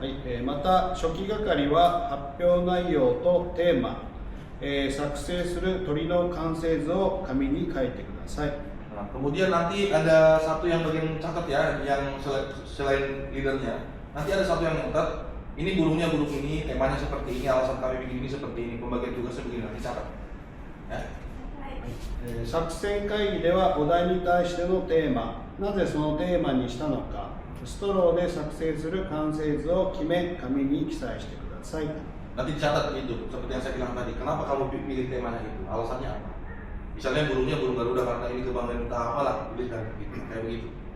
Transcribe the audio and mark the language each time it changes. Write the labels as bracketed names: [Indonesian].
[Japanese] はい、また初期係は発表内容とテーマ、作成する鳥の完成図を紙に書いてください。 [Indonesian] Nah, kemudian nanti ada satu yang bagian catat ya, yang selain leadernya. Nanti ada satu yang catat, ini burungnya burung ini, temanya seperti ini, alasan kami bikin ini seperti ini, pembagian tugasnya begini, nanti catat. Ya. [Japanese] 作戦会議ではお題に対してのテーマ、なぜそのテーマにしたのか、ストローで作成する完成図を決め、紙に記載してください。 [Indonesian] Nanti dicatat itu, seperti yang saya bilang tadi. Kenapa kamu pilih temanya itu? Alasannya apa? Misalnya burungnya burung Garuda karena ini kebanggaan kita apalah, tuliskan gitu, kayak begitu.